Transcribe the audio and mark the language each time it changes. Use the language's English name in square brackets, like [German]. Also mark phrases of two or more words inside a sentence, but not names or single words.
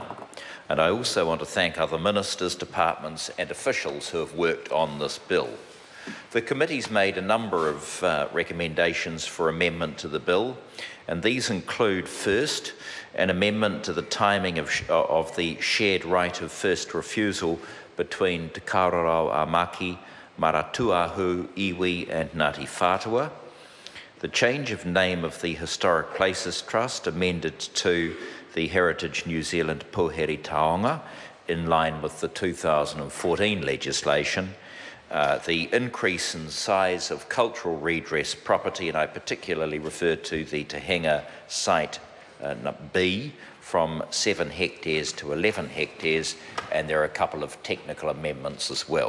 [English] And I also want to thank other ministers, departments and officials who have worked on this bill. The committee's made a number of recommendations for amendment to the bill, and these include, first, an amendment to the timing of the shared right of first refusal between Te Kawerau a Maki, Maratuahu, Iwi and Ngāti Whātua. The change of name of the Historic Places Trust amended to the Heritage New Zealand Pōheri Taonga in line with the 2014 legislation. The increase in size of cultural redress property, and I particularly refer to the Tahenga site B, from 7 hectares to 11 hectares, and there are a couple of technical amendments as well.